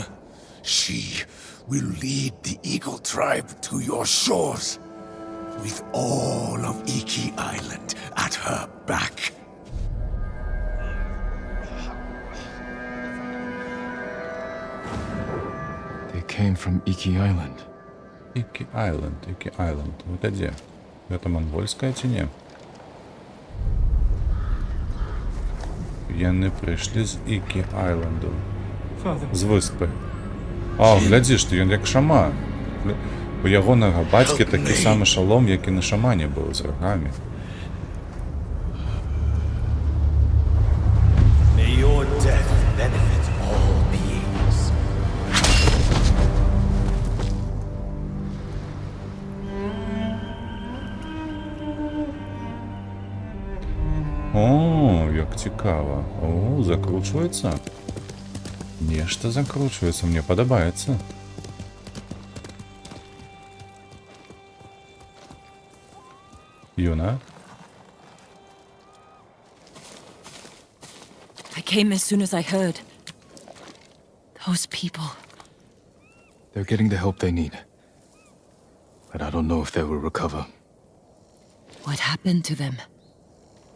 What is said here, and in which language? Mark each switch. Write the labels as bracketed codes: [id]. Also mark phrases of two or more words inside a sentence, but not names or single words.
[en] She will lead the eagle tribe to your shores, with all of Iki Island at her back. They came from Iki Island. Iki Island. [ru] Это где? Это монгольская [be] ці не? Яны прыйшлі з Iki Islanду. З выспы. А, глядзі, што ён як шаман. У ягонага бацькі такі самы шалом, як і на шамане быў з рагамі. [en] May your death benefit all beings. [be] О, як цікава. О, закручваецца. Нешта закручваецца, мне падабаецца. Юна? [en] I came as soon as I heard. Those people. They're getting the help they need. But I don't know if they will recover. What happened to them?